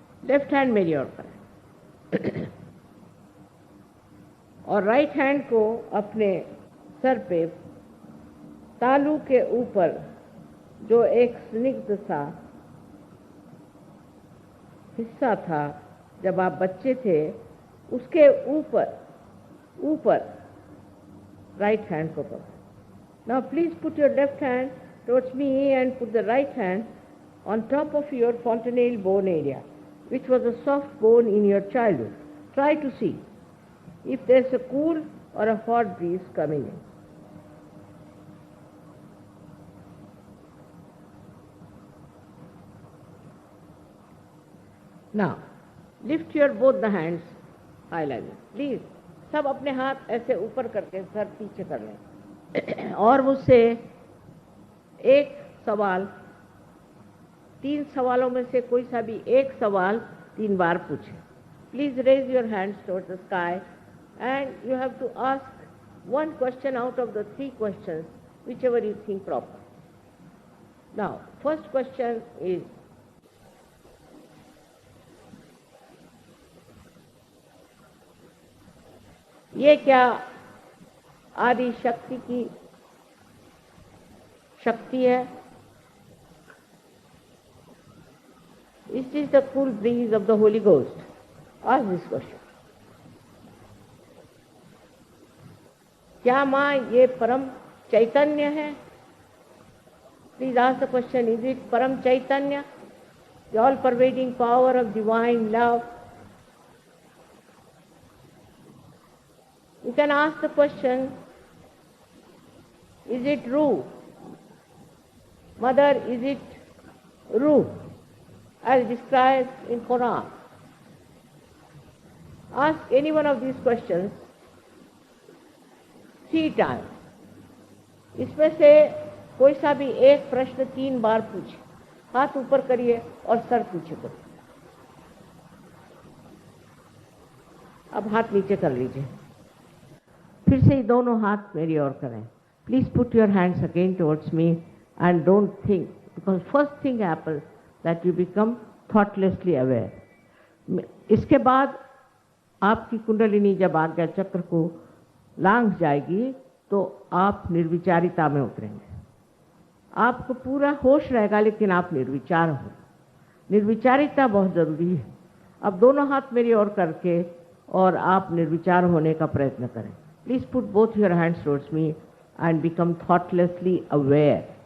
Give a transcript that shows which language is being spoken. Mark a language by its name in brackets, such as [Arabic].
[Hindi] Left hand मेरी ओर करें और राइट हैंड को अपने सर पे तालू के ऊपर जो एक स्निग्ध सा हिस्सा था जब आप बच्चे थे, उसके ऊपर राइट हैंड को पकड़ो. [English] Now please put your left hand towards me and put the right hand on top of your fontanelle bone area, which was a soft bone in your childhood. Try to see if there's a cool or a hot breeze coming in. Now, lift your both the hands high like this. [Hindi] Please, सब अपने हाथ ऐसे ऊपर करके sir पीछे कर लें और मुझसे एक सवाल, 3 सवालों में से कोई सा भी एक सवाल 3 बार पूछें. [English] Please raise your hands towards the sky and you have to ask one question out of the 3 questions, whichever you think proper. Now, first question is, [Hindi] ये क्या आदि शक्ति की शक्ति है? [English] Is this the cool breeze of the Holy Ghost? Ask this question. [Hindi] क्या माँ ये परम चैतन्य है? [English] Please ask the question, is it param chaitanya, the all pervading power of divine love? You can ask the question, is it Ru? Mother, is it Ru? As described in Quran. Ask any one of these questions 3 times. [Hindi] इसमें से कोई सा भी एक प्रश्न 3 बार पूछे. हाथ ऊपर करिए और सर पीछे करिए. अब हाथ नीचे कर लीजिए. फिर से दोनों हाथ मेरी ओर करें. [English] Please put your hands again towards me and don't think, because first thing happens that you become thoughtlessly aware. [Hindi] इसके बाद आपकी कुंडलिनी जब आज्ञा चक्र को लांघ जाएगी तो आप निर्विचारिता में उतरेंगे. आपको पूरा होश रहेगा लेकिन आप निर्विचार हो. निर्विचारिता बहुत ज़रूरी है. अब दोनों हाथ मेरी ओर करके और आप निर्विचार होने का प्रयत्न करें. [English] Please put both your hands towards me and become thoughtlessly aware.